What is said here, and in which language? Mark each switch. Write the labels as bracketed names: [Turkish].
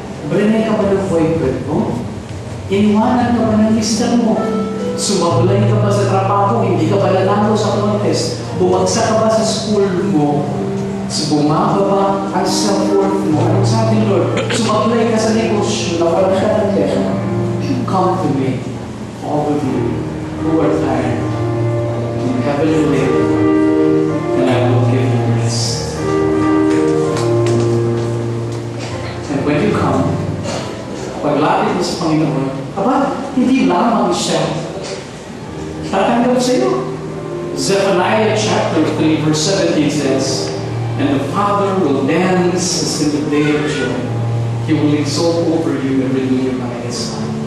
[Filipino] Brinay ka ba ng boyfriend mo? Iniwanan ka ba ng mister mo? Sumablay ka ba sa trabaho? Hindi ka ba nanalo sa contest? Bumagsak ka ba sa school mo? Bumaba ba ang self-worth mo? Anong sabi ni Lord? Sumablay ka sa negosyo, nawala ka ng pera. [English] Come to me, all of you who are tired and heavily laden, and I will give you rest. And when you come, [Filipino] paglapit mo sa Panginoon, hindi lamang siya tatanggap sa iyo. [English] Zephaniah chapter 3 verse 17 says, "And the Father will dance as in the day of joy. He will exult over you and renew your mind as well."